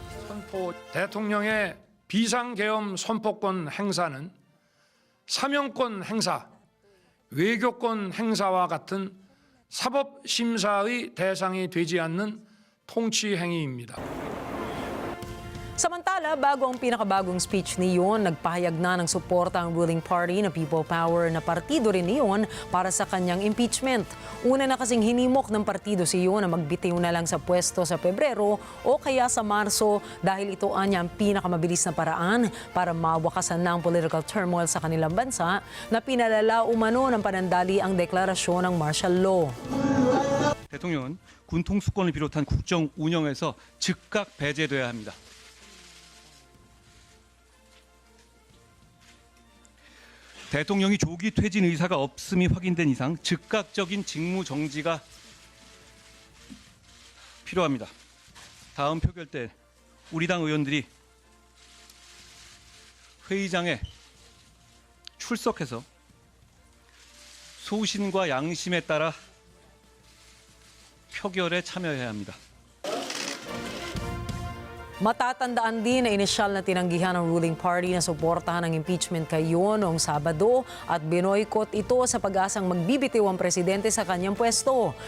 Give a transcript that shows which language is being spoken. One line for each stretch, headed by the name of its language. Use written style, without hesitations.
Korean: 선포 대통령의 비상계엄 선포권 행사는 사명권 행사, 외교권 행사와 같은 사법심사의 대상이 되지 않는 통치 행위입니다.
Filipino: Samantala, bago ang pinakabagong speech ni Yoon, nagpahayag na ng suporta ang
English: ruling party
Filipino: na People Power na partido rin ni Yoon para sa kanyang impeachment. Una na kasing hinimok ng partido si Yoon na magbitiw na lang sa pwesto sa Pebrero o kaya sa Marso dahil ito anya ang pinakamabilis na paraan para mawakasan na ang
English: political turmoil
Filipino: sa kanilang bansa na pinalala umano ng panandali ang deklarasyon ng martial law.
Korean: 대통령은 군 통수권을 비롯한 국정 운영에서 즉각 배제돼야 합니다. 대통령이 조기 퇴진 의사가 없음이 확인된 이상 즉각적인 직무 정지가 필요합니다. 다음 표결 때 우리 당 의원들이 회의장에 출석해서 소신과 양심에 따라 표결에 참여해야 합니다.
Filipino: Matatandaan din na inisyal na tinanggihan ng ruling party na suportahan ang impeachment kay Yoon noong Sabado at binoykot ito sa pag-asang magbibitiw ang presidente sa kanyang pwesto.